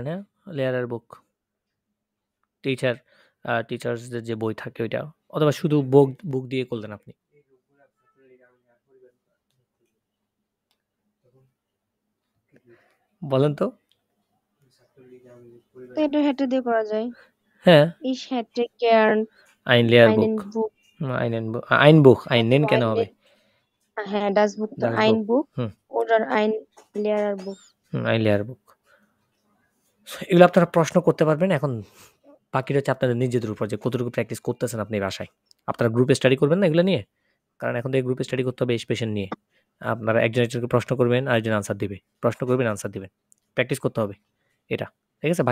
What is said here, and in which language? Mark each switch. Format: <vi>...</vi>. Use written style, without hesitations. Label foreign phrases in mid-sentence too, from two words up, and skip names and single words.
<bn>হ্যাঁ,</bn> <de>Lehrer Buch</de> <bn>টিচার্সদের যে বই থাকে ওইটা, অথবা শুধু বুক দিয়ে করলেন আপনি। বলেন তো তো এটা হেঁটে দিয়ে করা যায়। হ্যাঁ,</bn> <de>Ich hätte gern ein Lehrbuch einen Buch, ein Buch, ein also nennen</de> <bn>কেন হবে? হ্যাঁ,</bn> <de>das Buch, Das ein Buch Buch হুম, oder ein Lehrerbuch. ein Lehrbuch</de> <bn>এগুলো আপনারা প্রশ্ন করতে পারবেন। এখন বাকিটা হচ্ছে আপনাদের নিজেদের উপর যে কতটুকু প্র্যাকটিস করতেছেন আপনি বাসায়। আপনারা গ্রুপে স্টাডি করবেন না এগুলো নিয়ে? কারণ এখন থেকে গ্রুপে স্টাডি করতে হবে এই পেশেন্ট নিয়ে। আপনারা একজন একজনকে প্রশ্ন করবেন, আরেকজন আনসার দিবে। প্রশ্ন করবেন, আনসার দিবেন। প্র্যাকটিস করতে হবে এটা। ঠিক আছে?</bn>